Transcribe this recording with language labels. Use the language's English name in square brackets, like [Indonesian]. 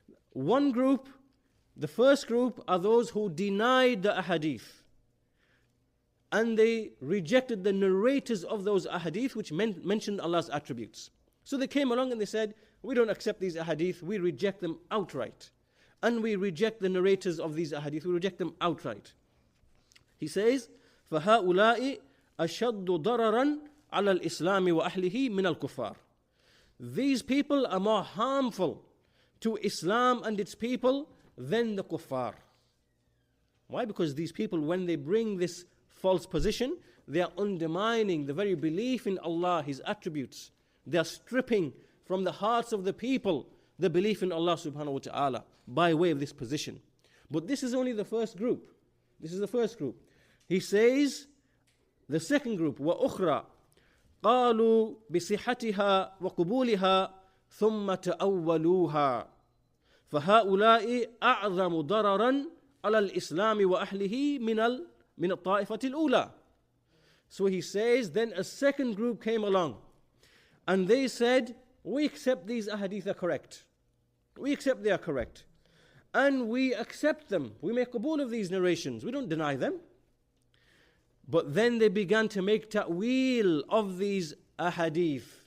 [English] One group, the first group, are those who denied the ahadith and they rejected the narrators of those ahadith which mentioned Allah's attributes. So they came along and they said, we don't accept these ahadith, we reject them outright. And we reject the narrators of these ahadith, we reject them outright. He says, [Arabic] فَهَؤُلَاءِ أَشَدُّ ضَرَرًا عَلَى الْإِسْلَامِ وَأَهْلِهِ مِنَ الْكُفَّارِ. [English] These people are more harmful to Islam and its people than the kuffar. Why? Because these people, when they bring this false position, they are undermining the very belief in Allah, His attributes. They are stripping from the hearts of the people the belief in Allah subhanahu wa ta'ala by way of this position. But this is only the first group. This is the first group. He says, the second group, [Arabic] وَأُخْرَى قَالُوا بِصِحَّتِهَا وَقُبُولِهَا ثُمَّ تَأَوَّلُوهَا فَهَؤُلَاءِ أَعْظَمُ ضَرَرًا عَلَى الْإِسْلَامِ وَأَهْلِهِ مِنَ الطَّائِفَةِ الْأُولَى. [English] So he says, then a second group came along, and they said, we accept these ahadith are correct. We accept they are correct. And we accept them. We make qabul of these narrations. We don't deny them. But then they began to make ta'weel of these ahadith.